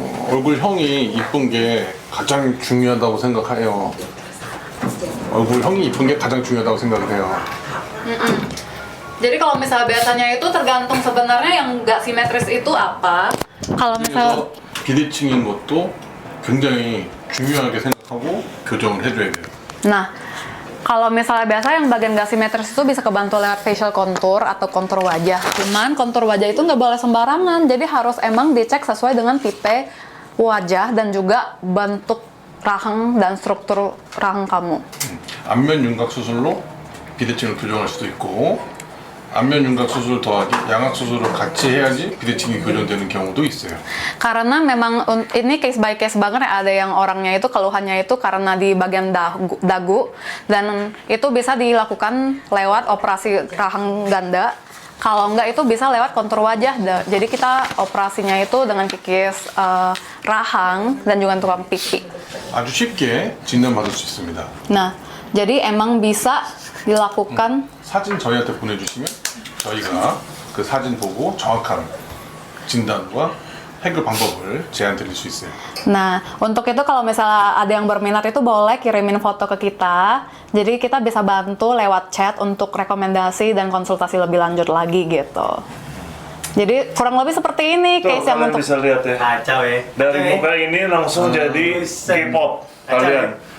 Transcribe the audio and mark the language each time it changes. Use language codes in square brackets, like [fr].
[ko] 얼굴형이 이쁜 게 가장 중요하다고 생각해요. 얼굴형이 이쁜 게 가장 중요하다고 생각을 해요. [id] Jadi kalau misalnya biasanya itu tergantung sebenarnya yang nggak simetris itu apa. Kalau misal [ko] 그래서 비대칭인 것도 굉장히 중요하게 생각하고 교정을 해줘야 돼요. [id] Nah, kalau misalnya biasa yang bagian nggak simetris itu bisa kebantu lewat facial contour atau kontur wajah. Cuman kontur wajah itu nggak boleh sembarangan, jadi harus emang dicek sesuai dengan tipe wajah dan juga bentuk rahang dan struktur rahang kamu. [ko] 안면 윤곽 수술로 비대칭을 교정할 수도 있고 안면 윤곽 수술 더하기 양악 수술을 같이 해야지 비대칭이 교정되는 경우도 있어요. [id] Karena memang ini [en] case by case [id] banget ya, ada yang orangnya itu keluhannya itu karena di bagian dagu dan itu bisa dilakukan lewat operasi rahang ganda. Kalau enggak itu bisa lewat kontur wajah. Jadi kita operasinya itu dengan kikis rahang dan juga tukang pipi. [ko] 아주 쉽게 진단받을 수 있습니다. [id] Nah, jadi emang bisa dilakukan. [ko] 사진 저희한테 보내주시면 저희가 그 사진 보고 정확한 진단과 해결 방법을 제안 드릴 수 있어요. [id] Nah, untuk itu kalau misalnya ada yang berminat itu boleh kirimin foto ke kita. Jadi kita bisa bantu lewat chat untuk rekomendasi dan konsultasi lebih lanjut lagi gitu. Jadi kurang lebih seperti ini Tuh, case yang kalian untuk bisa lihat ya. Kacau ya. Dari muka ini langsung jadi K-pop kalian.